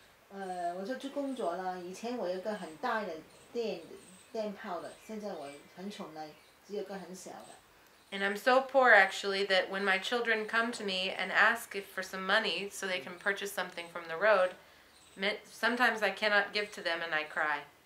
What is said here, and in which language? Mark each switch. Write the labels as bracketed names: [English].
[Chinese] 我就去工作啦。以前我有个很大的店铺的，现在我很穷了，只有个很小的。 [English] And I'm so poor actually that when my children come to me and ask for some money so they can purchase something from the road, sometimes I cannot give to them and I cry.